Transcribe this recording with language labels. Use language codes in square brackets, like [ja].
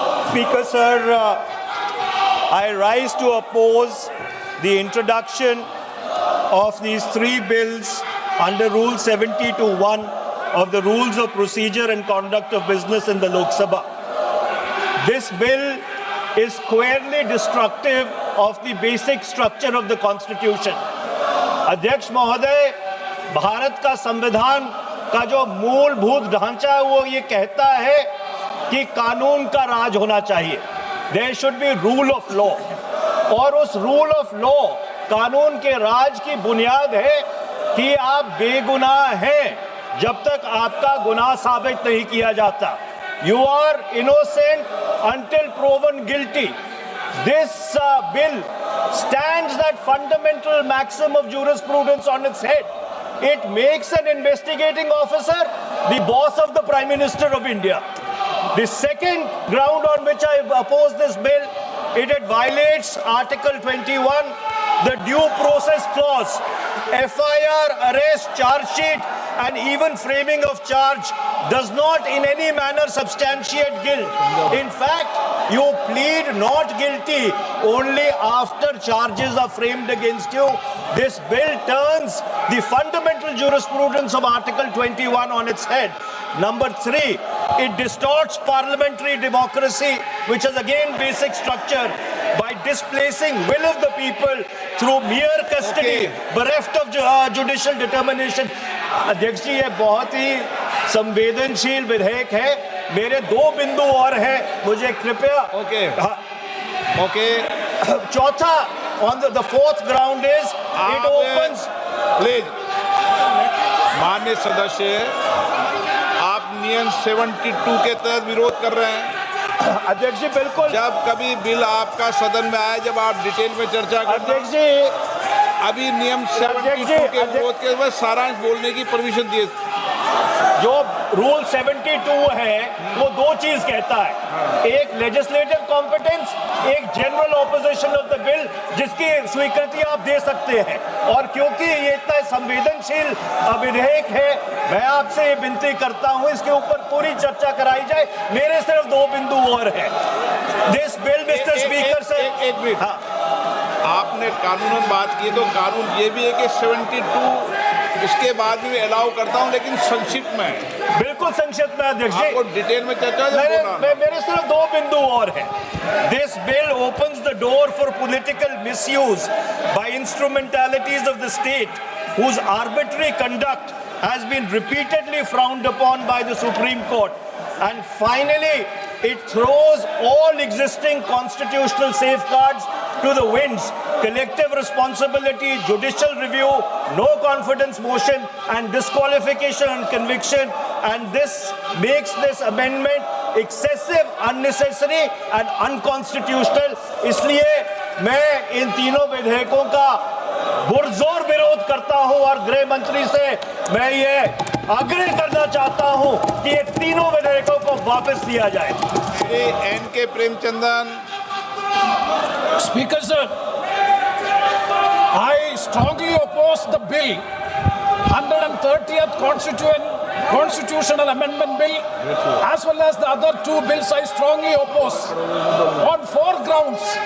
[en] Speaker, sir, I rise to oppose the introduction of these three bills under Rule 70(1) of the Rules of Procedure and Conduct of Business in the Lok Sabha. This bill is squarely destructive of the basic structure of the Constitution. [hi] अध्यक्ष महोदय, भारत का संविधान का जो मूलभूत ढांचा है वो ये कहता है कि कानून का राज होना चाहिए। [en] there should be rule of law, [hi] और उस रूल ऑफ लॉ, कानून के राज की बुनियाद है कि आप बेगुनाह हैं जब तक आपका गुनाह साबित नहीं किया जाता। [en] You are innocent until proven guilty. This bill stands that fundamental maxim of jurisprudence on its head. It makes an investigating officer the boss of the Prime Minister of India. The second ground on which I oppose this bill, it violates Article 21, the due process clause. FIR, arrest, charge sheet, and even framing of charge does not in any manner substantiate guilt. In fact, you plead not guilty only after charges are framed against you. This bill turns the fundamental jurisprudence of Article 21 on its head. Number 3, it distorts parliamentary democracy, which is again basic structure, by displacing will of the people through mere custody, bereft of judicial determination. [hi] अध्यक्ष जी, ये बहुत ही संवेदनशील विधेयक है। मेरे 2 बिंदु और हैं, मुझे कृपया [en] okay [hi] चौथा, [en] on the fourth ground is it opens. [hi] Please माननीय सदस्य, आप नियम 72 के तहत विरोध कर रहे हैं। अध्यक्ष जी बिल्कुल, जब कभी बिल आपका सदन में आए, जब आप डिटेल में चर्चा करना। अध्यक्ष जी, अभी नियम 72 के विरोध के बाद सारांश बोलने की परमिशन दिए। जो रूल 72 है वो 2 चीज कहता है, एक लेजिस्लेटिव कॉम्पिटेंस, एक [en] general opposition of the bill, [hi] जिसकी स्वीकृति आप दे सकते हैं। और क्योंकि ये इतना संवेदनशील विधेयक है, मैं आपसे ये विनती करता हूं इसके ऊपर पूरी चर्चा कराई जाए। मेरे सिर्फ 2 बिंदु और हैं। [en] this bill, mister speaker sir, [hi] एक मिनट, हाँ, आपने कानूनन बात की, तो कानून ये भी है कि 72 उसके बाद भी अलाउ करता हूं, लेकिन संक्षिप्त में। बिल्कुल संक्षिप्त में अध्यक्ष जी, आपको डिटेल में चर्चा मेरे सिर्फ 2 बिंदु और हैं। [en] This bill opens the door for political misuse by instrumentalities of the state whose arbitrary conduct has been repeatedly frowned upon by the Supreme Court. And finally, it throws all existing constitutional safeguards to the winds: collective responsibility, judicial review, no confidence motion, and disqualification and conviction. And this makes this amendment excessive, unnecessary, and unconstitutional. [hi] इसलिए मैं इन तीनों विधेयकों का पुरजोर विरोध करता हूं, और गृह मंत्री से मैं ये आग्रह करना चाहता हूं कि ये तीनों विधेयकों को वापस लिया जाए। Shri N.K. Premachandran. [en] Speaker sir, I strongly oppose the bill, 130th Constitutional Amendment Bill, as well as the other 2 bills I strongly oppose on 4 grounds.